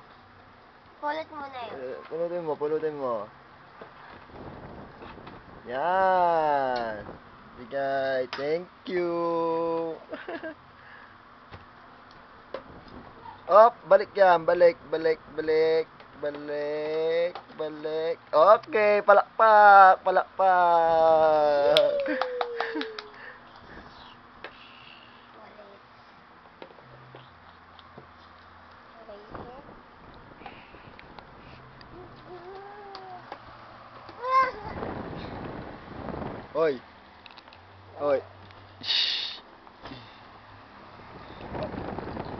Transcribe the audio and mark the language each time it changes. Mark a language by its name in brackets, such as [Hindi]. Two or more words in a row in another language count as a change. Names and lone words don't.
[Filipino] Pulot mo na yun. Pulutin mo, pulutin mo. Yan. Mikay, [English] thank you. [Filipino] Op, balik yan, balik, balik, balik. Balik, balik. Okay, palakpak, palakpak. Hoy. Hoy. Shh. Hoy.